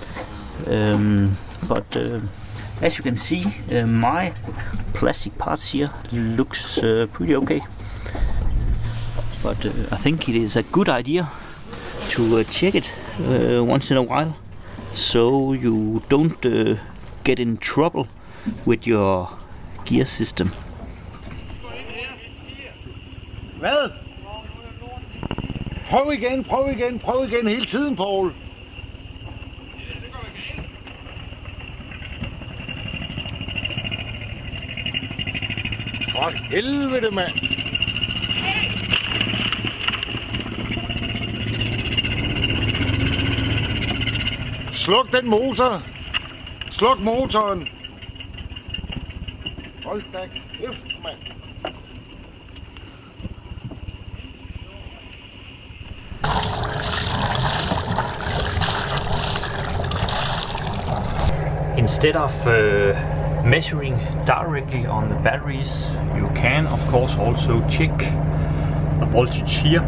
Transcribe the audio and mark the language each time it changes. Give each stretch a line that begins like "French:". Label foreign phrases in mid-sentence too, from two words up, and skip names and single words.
English: But as you can see, my plastic parts here looks pretty okay. But I think it is a good idea to check it once in a while, so you don't get in trouble with your gear system.
Danish: Hvad? Prøv igen hele tiden, Paul. For helvede, mand. Sluk den motor. Sluk motoren. Hold da kæft, mand.
English: Instead of measuring directly on the batteries, you can of course also check the voltage here.